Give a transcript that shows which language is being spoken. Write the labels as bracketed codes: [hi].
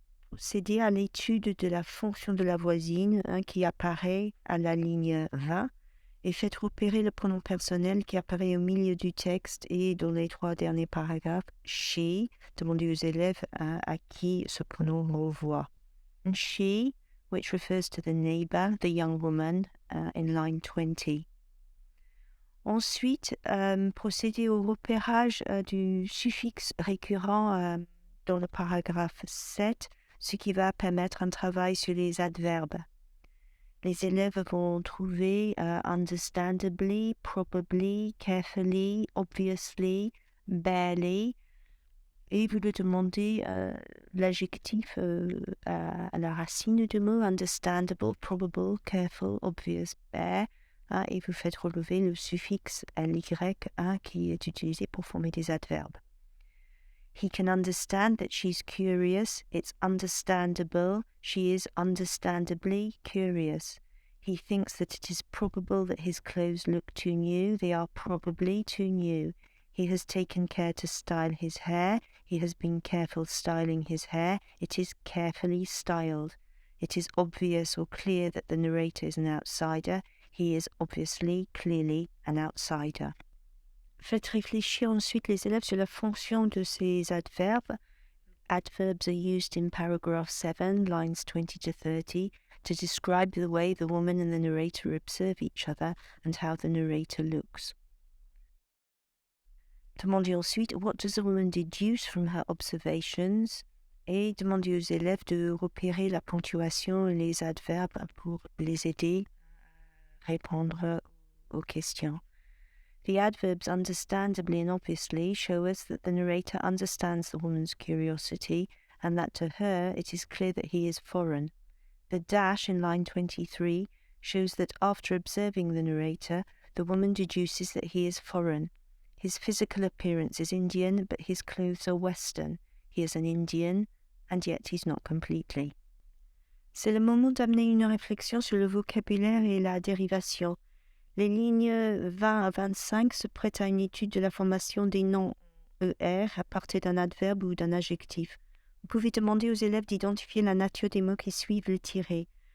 [fr] Procéder à l'étude de la fonction de la voisine qui apparaît à la ligne 20 et faites repérer le pronom personnel qui apparaît au milieu du texte et dans les 3 derniers paragraphes, she, demandez aux élèves à qui ce pronom renvoie. [en] She, which refers to the neighbor, the young woman, in line 20. [fr] Ensuite, procédez au repérage du suffixe récurrent dans le paragraphe 7, ce qui va permettre un travail sur les adverbes. Les élèves vont trouver understandably, probably, carefully, obviously, barely, et vous lui demandez l'adjectif à la racine du mot, understandable, probable, careful, obvious, bare, et vous faites relever le suffixe ly qui est utilisé pour former des adverbes. [en] He can understand that she's curious. It's understandable. She is understandably curious. He thinks that it is probable that his clothes look too new. They are probably too new. He has taken care to style his hair. He has been careful styling his hair. It is carefully styled. It is obvious or clear that the narrator is an outsider. He is obviously, clearly an outsider. [fr] Faites réfléchir ensuite les élèves sur la fonction de ces adverbes. [en] Adverbs are used in paragraph 7, lines 20 to 30, to describe the way the woman and the narrator observe each other and how the narrator looks. [fr] Demandez ensuite [en] what does the woman deduce from her observations [fr] et demandez aux élèves de repérer la ponctuation et les adverbes pour les aider à répondre aux questions. [en] The adverbs understandably and obviously show us that the narrator understands the woman's curiosity and that to her it is clear that he is foreign. The dash in line 23 shows that after observing the narrator, the woman deduces that he is foreign. His physical appearance is Indian, but his clothes are Western. He is an Indian, and yet he's not completely. [fr] C'est le moment d'amener une réflexion sur le vocabulaire et la dérivation. Les lignes 20 à 25 se prêtent à une étude de la formation des noms ER à partir d'un adverbe ou d'un adjectif. Vous pouvez demander aux élèves d'identifier la nature des mots qui suivent le tiré.